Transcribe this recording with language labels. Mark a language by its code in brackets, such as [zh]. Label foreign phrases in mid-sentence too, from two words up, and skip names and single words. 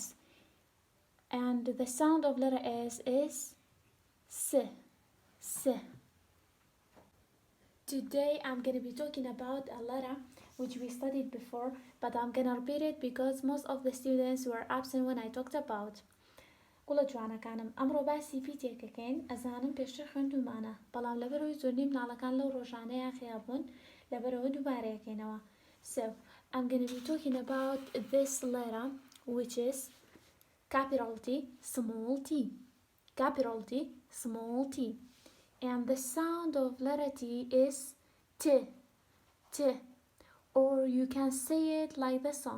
[en] And the sound of letter S is S. S. Today I'm going to be talking about a letter which we studied before, but I'm going to repeat it because most of the students were absent when I talked about. [ckb] قوڵە جوانەکانم، ئەمڕۆ باسی پیتێکەکەین. ئەزانم پێشتر خوێندومانە، بەڵام لەبەرەوەی زۆرنی مناڵەکان لەو ڕۆژانەیە خیابوون، لەبەرەوە دووبارەیەکەینەوە. [en] So I'm going to be talking about this letter, which is capital T, small t. Capital T, small t. And the sound of letter T is T. T. Or you can say it like the song.